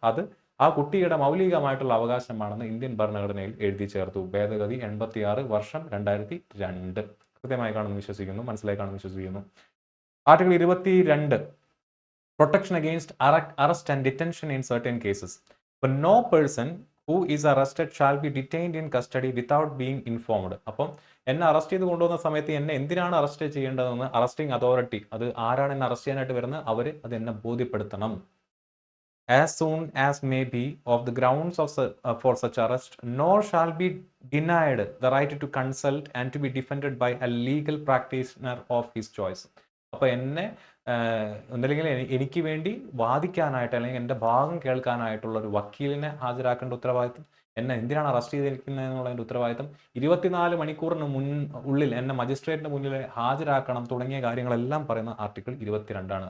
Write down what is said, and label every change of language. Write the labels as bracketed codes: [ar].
[ml] അത് ആ കുട്ടിയുടെ മൗലികമായിട്ടുള്ള അവകാശമാണെന്ന് ഇന്ത്യൻ ഭരണഘടനയിൽ എഴുതി ചേർത്തു. ഭേദഗതി 86 വർഷം 2002. കൃത്യമായി കാണുമെന്ന് വിശ്വസിക്കുന്നു, മനസ്സിലായി കാണുമെന്ന് വിശ്വസിക്കുന്നു. [en] Article 22 protection against arrest and detention in certain cases. [ml] അപ്പോൾ [en] No person who is arrested shall be detained in custody without being informed. [ml] അപ്പം എന്നെ അറസ്റ്റ് ചെയ്ത് കൊണ്ടുവന്ന സമയത്ത് എന്നെ എന്തിനാണ് അറസ്റ്റ് ചെയ്യേണ്ടതെന്ന് അറസ്റ്റിംഗ് അതോറിറ്റി, അത് ആരാണ് എന്നെ അറസ്റ്റ് ചെയ്യാനായിട്ട് വരുന്നത്, അവർ അത് എന്നെ ബോധ്യപ്പെടുത്തണം. [en] As soon as may be of the grounds for such arrest, nor shall be denied the right to consult and to be defended by a legal practitioner of his choice. [ml] അപ്പോൾ എന്നെ ഒന്നല്ലെങ്കിൽ എനിക്ക് വേണ്ടി വാദിക്കാനായിട്ട് അല്ലെങ്കിൽ എൻ്റെ ഭാഗം കേൾക്കാനായിട്ടുള്ള ഒരു വക്കീലിനെ ഹാജരാക്കേണ്ട ഉത്തരവാദിത്തം, എന്നെ എന്തിനാണ് അറസ്റ്റ് ചെയ്തിരിക്കുന്നത് എന്നുള്ളതിൻ്റെ ഉത്തരവാദിത്തം, 24 മണിക്കൂറിന് ഉള്ളിൽ എന്നെ മജിസ്ട്രേറ്റിന്റെ മുന്നിൽ ഹാജരാക്കണം തുടങ്ങിയ കാര്യങ്ങളെല്ലാം പറയുന്ന ആർട്ടിക്കിൾ 22 ആണ്.